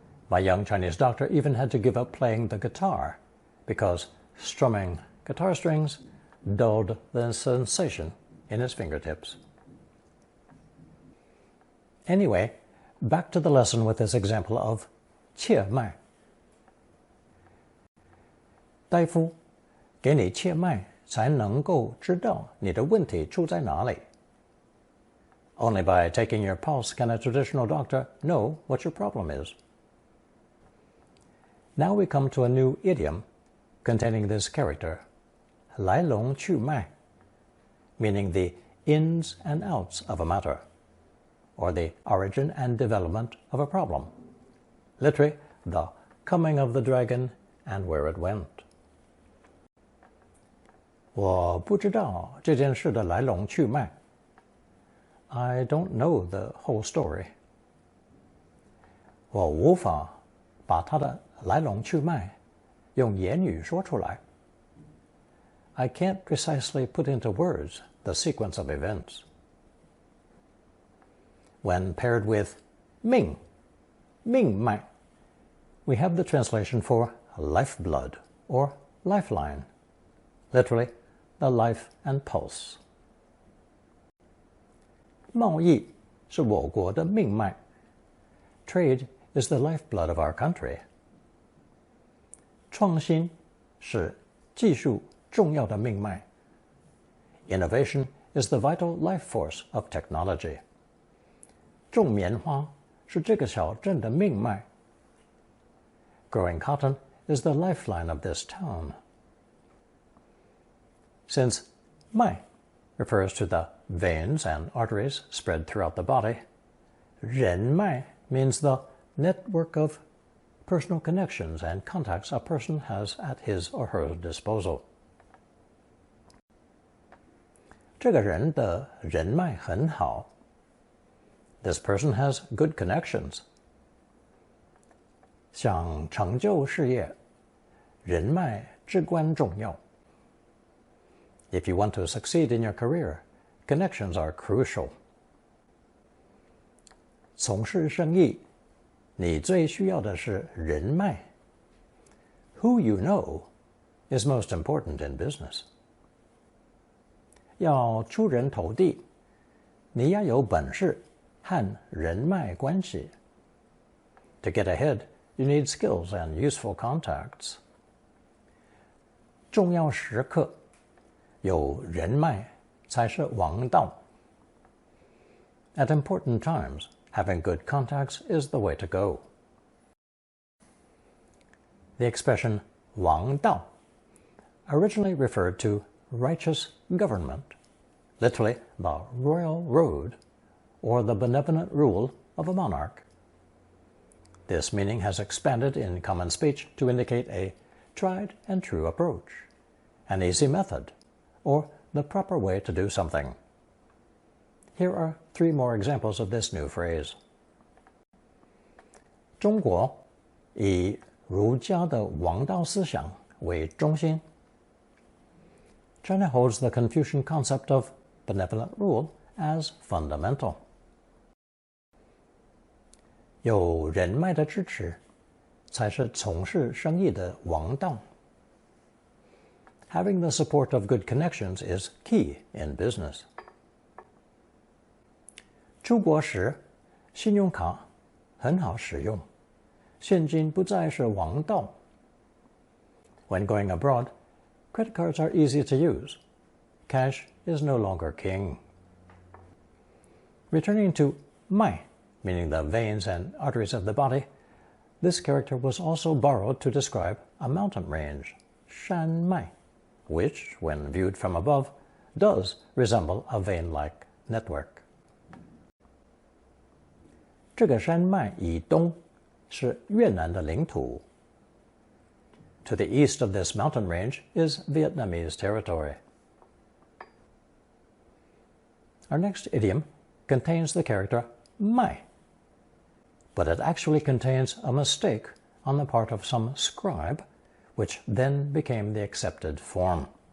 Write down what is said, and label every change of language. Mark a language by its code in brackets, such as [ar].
[en] My young Chinese doctor even had to give up playing the guitar because strumming guitar strings dulled the sensation in his fingertips. Anyway, back to the lesson with this example of 切脉. [zh] 大夫，给你切脉才能够知道你的问题出在哪里. [en] Only by taking your pulse can a traditional doctor know what your problem is. Now we come to a new idiom containing this character, 来龙去脉, meaning the ins and outs of a matter, or the origin and development of a problem. Literally, the coming of the dragon and where it went. [zh] 我不知道这件事的来龙去脉。 [en] I don't know the whole story. [zh] 我无法把它的来龙去脉用言语说出来。 [en] I can't precisely put into words the sequence of events. When paired with 命脉, we have the translation for lifeblood or lifeline, literally the life and pulse. [zh] 贸易是我国的命脉. [en] Trade is the lifeblood of our country. [zh] 创新是技术重要的命脉. [en] Innovation is the vital life force of technology. [zh] 种棉花是这个小镇的命脉. [en] Growing cotton is the lifeline of this town. Since 脉 refers to the veins and arteries spread throughout the body, 人脉 means the network of personal connections and contacts a person has at his or her disposal. [zh] 这个人的人脉很好. [en] This person has good connections. [zh] 想成就事业，人脉至关重要. [en] If you want to succeed in your career, connections are crucial. [zh] 从事生意，你最需要的是人脉. [en] Who you know is most important in business. [zh] 要出人头地，你要有本事和人脉关系. [en] To get ahead, you need skills and useful contacts. [zh] 重要时刻，有人脉才是王道. [en] At important times, having good contacts is the way to go. The expression 王道 originally referred to righteous government, literally the royal road, or the benevolent rule of a monarch. This meaning has expanded in common speech to indicate a tried and true approach, an easy method, or the proper way to do something. Here are 3 more examples of this new phrase. [zh] 中国以儒家的王道思想为中心. [en] China holds the Confucian concept of benevolent rule as fundamental. [zh] 有人脉的支持，才是从事生意的王道. [en] Having the support of good connections is key in business. [zh] 出国时，信用卡很好使用，现金不再是王道. [en] When going abroad, credit cards are easy to use. Cash is no longer king. Returning to 脉, meaning the veins and arteries of the body, this character was also borrowed to describe a mountain range, 山脉, which, when viewed from above, does resemble a vein-like network. [zh] 这个山脉以东是越南的领土. [en] To the east of this mountain range is Vietnamese territory. Our next idiom contains the character 脉, but it actually contains a mistake on the part of some scribe, which then became the accepted form.